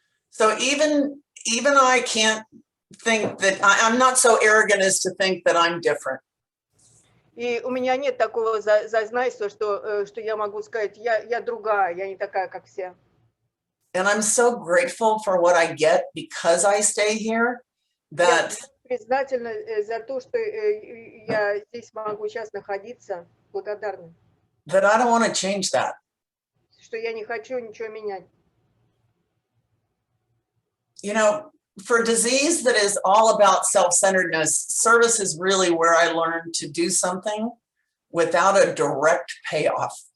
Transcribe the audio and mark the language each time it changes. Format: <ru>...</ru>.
<en>So even I can't think that I'm not so arrogant as to think that I'm different.</en> <ru>И у меня нет такого зазнайства, что я могу сказать, я другая, я не такая, как все.</ru> <en>And I'm so grateful for what I get because I stay here that</en> <ru>Я признательна за то, что я здесь могу сейчас находиться, благодарна.</ru> <en>That I don't want to change that.</en> <ru>Что я не хочу ничего менять.</ru> <en>You know, for a disease that is all about self-centeredness, service is really where I learned to do something without a direct payoff.</en>